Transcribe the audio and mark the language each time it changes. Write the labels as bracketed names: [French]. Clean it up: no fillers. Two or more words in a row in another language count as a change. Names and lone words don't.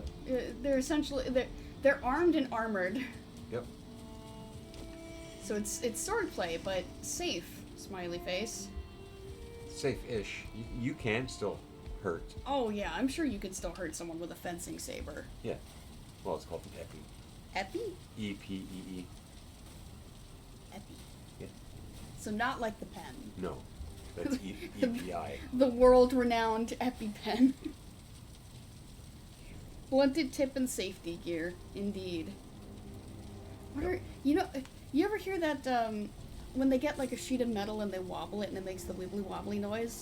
[English] They're essentially they're armed and armored. Yep. So it's swordplay, but safe. Smiley face. Safe-ish. You can still hurt. Oh yeah, I'm sure you could still hurt someone with a fencing saber. Yeah. Well, it's called the epi. Epi? E-P-E-E. Epi. Yeah. So not like the pen. No. That's E-P-I. The world-renowned EpiPen. Blunted tip and safety gear, indeed. What are you ever hear that when they get like a sheet of metal and they wobble it and it makes the wibbly wobbly noise?